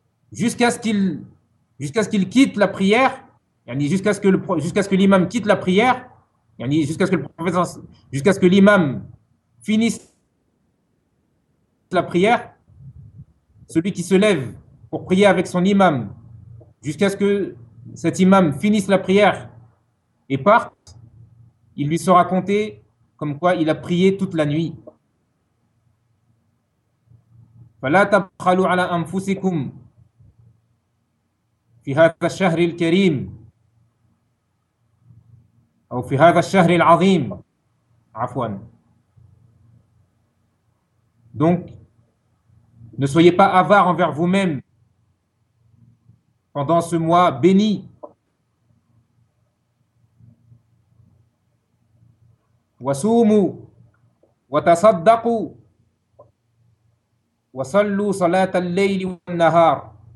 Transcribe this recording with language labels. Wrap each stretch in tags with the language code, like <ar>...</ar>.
<fr>jusqu'à ce qu'il quitte la prière, yani jusqu'à ce que l'imam quitte la prière, yani jusqu'à ce que l'imam finisse la prière, celui qui se lève pour prier avec son imam jusqu'à ce que cet imam finisse la prière et parte, il lui sera compté comme quoi il a prié toute la nuit.</fr> <ar>فلا تبخلوا على أنفسكم في هذا الشهر الكريم أو في هذا الشهر العظيم عفوا.</ar> <fr>Donc ne soyez pas avares envers vous-même pendant ce mois béni.</fr> <ar>Wasumu wa tasaddaqu wa sallu salat al-layl wa nahar.</ar>